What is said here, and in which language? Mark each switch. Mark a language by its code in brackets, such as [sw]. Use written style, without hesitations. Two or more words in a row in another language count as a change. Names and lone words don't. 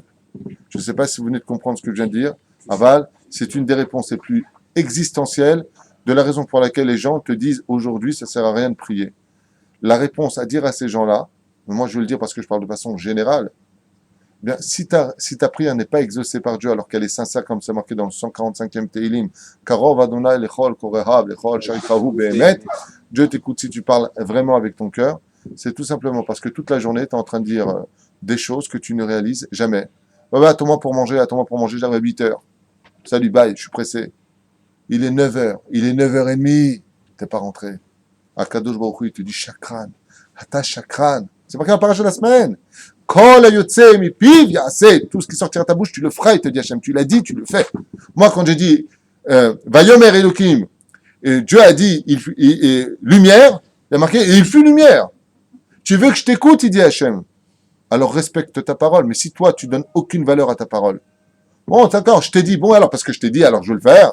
[fr] Je ne sais pas si vous venez de comprendre ce que je viens de dire. Aval, c'est une des réponses les plus existentielles de la raison pour laquelle les gens te disent aujourd'hui, ça ne sert à rien de prier. La réponse à dire à ces gens-là, moi je veux le dire parce que je parle de façon générale, bien, si ta prière n'est pas exaucée par Dieu alors qu'elle est sincère comme c'est marqué dans le 145e Teilim, [he] קרוב אדני לכל קוראיו לכל אשר יקראוהו באמת, [fr] Dieu t'écoute si tu parles vraiment avec ton cœur, c'est tout simplement parce que toute la journée tu es en train de dire des choses que tu ne réalises jamais. Attends-moi pour manger, j'arrive à 8h. Salut, bye, je suis pressé. Il est 9h, il est 9h30, t'es pas rentré. [he] הקדוש ברוך הוא, [fr] il te dit chakran, [he] אתה שקרן. [fr] C'est marqué dans le parasha de la semaine. [he] ככל היוצא מפיו יעשה. [fr] Tout ce qui sortira de ta bouche, tu le feras, il te dit Hachem. Tu l'as dit, tu le fais. Moi, quand j'ai dit [he] ויאמר אלוקים, [fr] et Dieu a dit lumière, il a marqué et il fut lumière. Tu veux que je t'écoute, il dit Hachem. Alors respecte ta parole. Mais si toi, tu donnes aucune valeur à ta parole, bon, d'accord, je t'ai dit, bon, alors parce que je t'ai dit, alors je vais le faire.